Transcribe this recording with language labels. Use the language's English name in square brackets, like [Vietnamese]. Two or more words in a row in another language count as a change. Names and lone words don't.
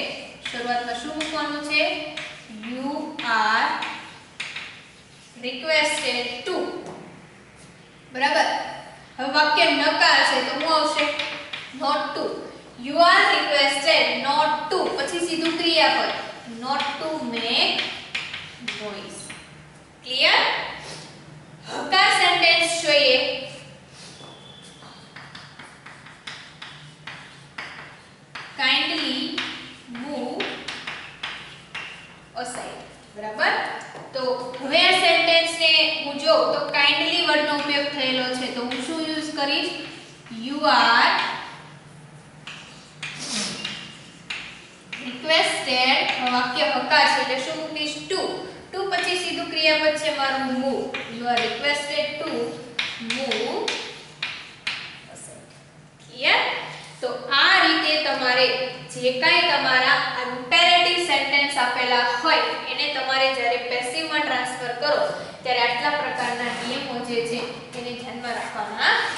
[Gujarati] શરૂઆતમાં શું મૂકવાનું છે? [English] you are requested to. [Gujarati] બરાબર, હવે વાક્ય નકાર છે તો શું આવશે? [English] not to. you are requested not to, [Gujarati] પછી સીધું ક્રિયાપદ [English] not to make noise. Clear? [Gujarati] હકાર સેન્ટેન્સ જોઈએ. [English] kindly move aside. [Gujarati] બરાબર, તો હવે આ સેન્ટેન્સ ને હું જોઉં તો kindly વર્ડ નો ઉપયોગ થયેલો છે તો હું શું યુઝ કરીશ? [English] you are requested. [Gujarati] વાક્ય હકાર છે એટલે શું મૂકીશ? [English] to. to [Gujarati] પછી સીધું ક્રિયાપદ છે મારું મૂવ. [English] you are requested to move. clear? [Gujarati] તો આ રીતે તમારે જે કાંઈ તમારા ઇમ્પેરેટિવ સેન્ટેન્સ આપેલા હોય એને તમારે જ્યારે પેસિવમાં ટ્રાન્સફર કરો ત્યારે આટલા પ્રકારના નિયમો જે છે એને ધ્યાનમાં રાખવાના.